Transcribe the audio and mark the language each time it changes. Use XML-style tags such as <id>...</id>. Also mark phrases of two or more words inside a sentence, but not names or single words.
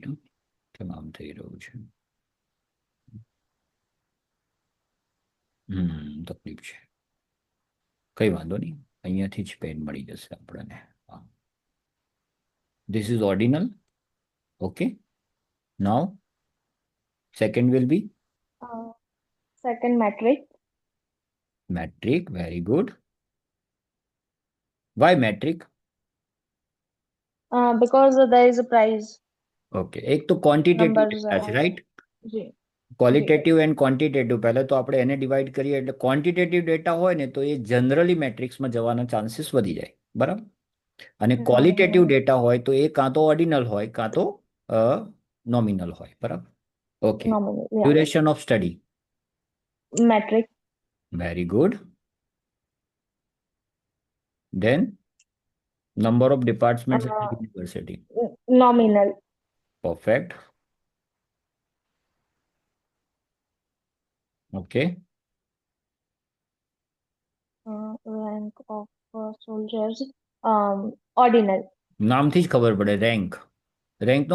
<gu>કેમ આમ થઈ રહ્યું છે? તકલીફ છે. કઈ વાંધો નહીં, અહીંયાથી જ પેન મળી જશે આપણને.</gu> <en>હા, this is ordinal. Okay. now second will be Uh, Second metric. metric. Very good. Why metric? Because there is a price.</en> <gu>ઓકે, એક તો ક્વોન્ટિટેટિવ</gu> <en>Numbers</en> <gu>ડેટા છે,</gu> <en>are.</en> <gu>રાઈટ? Ji. Ji.</gu> <en>qualitative and quantitative.</en> <gu>પહેલા તો આપણે એને ડિવાઈડ કરીએ એટલે</gu> <en>quantitative data</en> <gu>હોય ને તો એ જનરલી મેટ્રિક્સમાં જવાના ચાન્સીસ વધી જાય, બરાબર? અને ક્વોલિટેટિવ Hmm. ડેટા હોય તો એ કાં તો ઓર્ડિનલ હોય કાં તો નોમિનલ હોય, બરાબર? ઓકે.</gu> <en>Nominal. Yeah. duration of study. metric, Very good. Then number of departments in uh, the university. nominal, Perfect. Okay. rank of soldiers, ordinal.</en> <gu>નામથી જ ખબર પડે રેન્ક. રેન્ક તો</gu>